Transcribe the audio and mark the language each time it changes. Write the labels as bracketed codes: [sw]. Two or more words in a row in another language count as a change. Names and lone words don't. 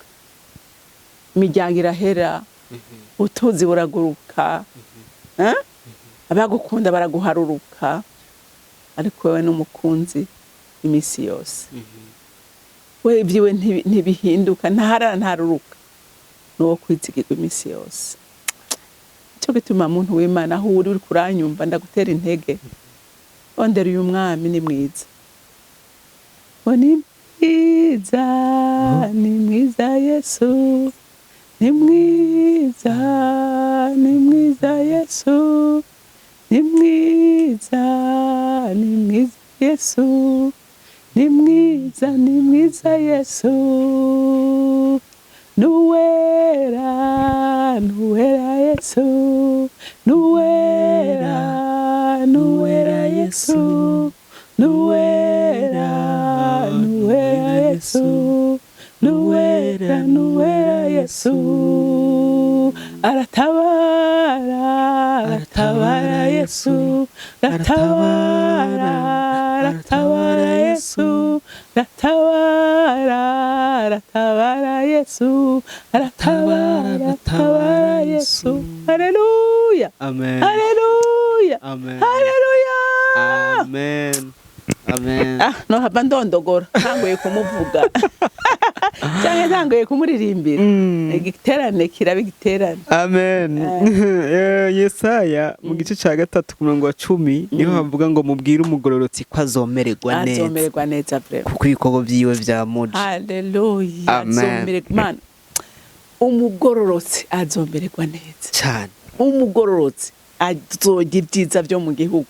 [rn] Imiryango irahera, utuzi buraguruka, abagukunda baraguharuruka, ariko wewe n'umukunzi imisi yose. We ibyiwe ntibihinduka, ntaruruka, nuwo kwizigirwa imisi yose. Cyo gituma muntu w'Imana aho uri kuranyumva ndagutera intege. Ondera uyu mwami ni mwiza. Ni mwiza, ni mwiza Yesu. Ni mwiza, ni mwiza Yesu. Ni mwiza, ni mwiza Yesu. Ni mwiza, ni mwiza Yesu. Nuwera, nuwera Yesu. Nuwera, nuwera Yesu. Nuwera, nuwera Yesu. Nuwera, nuwera Yesu. Aratabara, aratabara Yesu. Aratabara, ratabara Yesu, ratabara, ratabara Yesu, ratabara, ratabara Yesu. Haleluya. Amen. Haleluya. Amen. Haleluya. Amen. Amen. No haba ndondogora ntangoye kumuvuga cyangwa ntangoye kumuririmbira igiterane kiraba igiterane. Amen. Yesaya mu gice cya 3 ku murongo wa 10 niho havuga ngo mubwire umugororotsi ko azomererwa neza. Azomererwa neza vrema. Kuko ibikorwa byiwe byamuje. Haleluya. Amen. Mana umugororotsi azomererwa neza cyane. Umugororotsi azogira ibyiza byo mu gihugu.